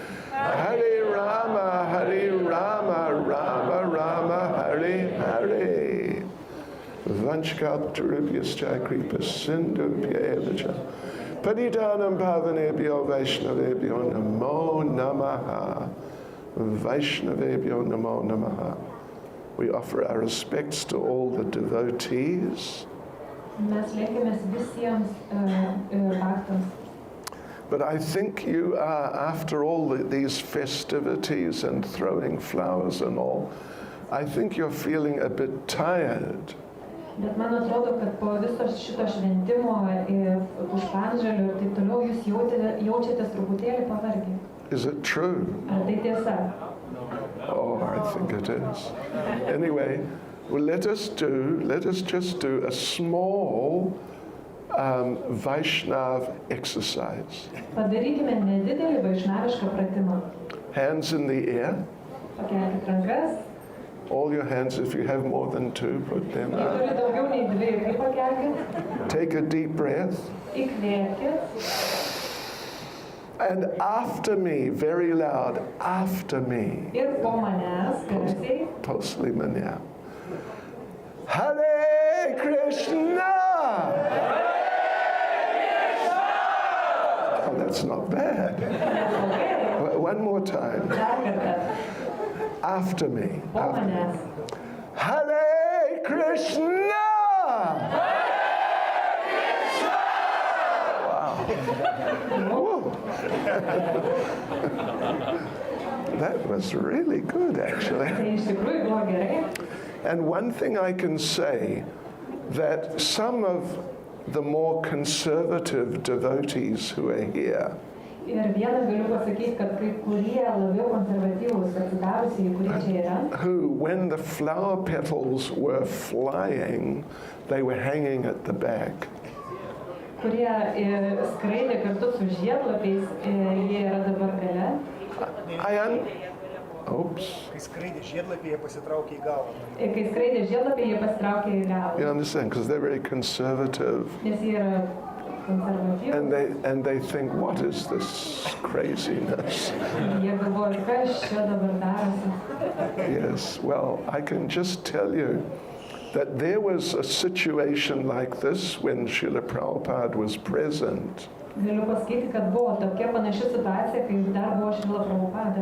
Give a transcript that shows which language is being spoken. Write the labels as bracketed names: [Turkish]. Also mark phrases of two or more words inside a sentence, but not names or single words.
[Sanskrit] हरे राम राम राम हरे हरे. वाञ्छाकल्पतरुभ्यश्च कृपा सिन्धुभ्येवच. पतितानां पावनेभ्यो वैष्णवेभ्यो नमो नमः. वैष्णवेभ्यो नमो नमः. [English] We offer our respects to all the devotees. [Lithuanian] Mes lenkiamės visiems baktams. [English] But I think you are, after all these festivities and throwing flowers and all, I think you're feeling a bit tired. [Lithuanian] Bet man atrodo, kad po viso šito šventimo, pušpanžalių ir taip toliau, jūs jaučiatės truputėlį pavargę. [English] Is it true? [Lithuanian] Ar tai tiesa? [English] Oh, I think it is. Anyway, well, let us just do a small Vaishnav exercise. [Lithuanian] Padarykime nedidelį vaishnavišką pratimą. [English] Hands in the air. [Lithuanian] Pakelkit rankas. [English] All your hands, if you have more than two, put them [Lithuanian] Jei [English] up. [Lithuanian] turi daugiau nei dvi, tai pakelkit. [English] Take a deep breath. [Lithuanian] Įkvėpkit. [English] And after me, very loud, after me. [Lithuanian] Ir po manęs, garsiai. [Russian] После меня. Hare Krishna! [English] Oh, that's not bad. One more time. [Lithuanian] Dar kartą. [English] After me. [Lithuanian] Po manęs. [Sanskrit] हरे कृष्ण! [English] Wow. That was really good, actually. [Lithuanian] Tai iš tikrųjų buvo gerai. [English] And one thing I can say, that some of the more conservative devotees who are here, [Lithuanian] Ir vieną galiu pasakyti, kad kai kurie labiau konservatyvūs atsidavusiai, kurie čia yra, [English] who, when the flower petals were flying, they were hanging at the back. [Lithuanian] kurie skraidė kartu su žiedlapiais, jie yra dabar gale. [English] Oops. [Lithuanian] Kai skraidė žiedlapiai, jie pasitraukė į galą. Kai skraidė žiedlapiai, jie pasitraukė į galą. [English] You understand? Because they're very conservative. [Lithuanian] Nes jie yra konservatyvūs. [English] And they think, what is this craziness? [Lithuanian] Jie galvoja, kas čia dabar darosi. [English] Yes, well, I can just tell you that there was a situation like this when Srila Prabhupada was present. [Lithuanian] Galiu pasakyti, kad buvo tokia panaši situacija, kai dar buvo Srila Prabhupada.